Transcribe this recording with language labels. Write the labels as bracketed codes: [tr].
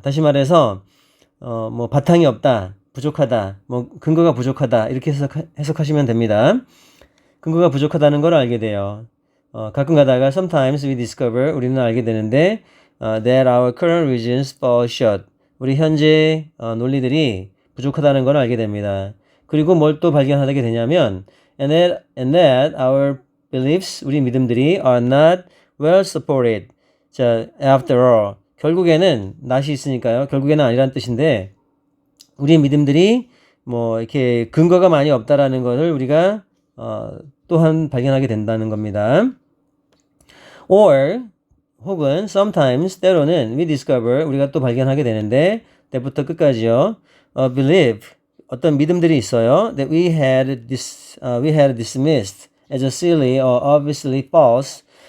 [ko] 다시 말해서 바탕이 없다, 부족하다, 근거가 부족하다 이렇게 해석하시면 됩니다. 근거가 부족하다는 걸 알게 돼요. 가끔 가다가 [en] sometimes we discover, [ko] 우리는 알게 되는데 [en] that our current reasons fall short, [ko] 우리 현재 논리들이 부족하다는 걸 알게 됩니다. 그리고 뭘 또 발견하게 되냐면 [en] and that our beliefs, [ko] 우리 믿음들이 [en] are not well supported. [ko] 자, [en] after all, [ko] 결국에는 not이 있으니까요. 결국에는 아니란 뜻인데 우리 믿음들이 이렇게 근거가 많이 없다라는 것을 우리가 또한 발견하게 된다는 겁니다. Or 혹은 [en] sometimes [ko] 때로는 [en] we discover, [ko] 우리가 또 발견하게 되는데 때부터 끝까지요. Believe, 어떤 믿음들이 있어요. [en] That we had dismissed as a silly or obviously false.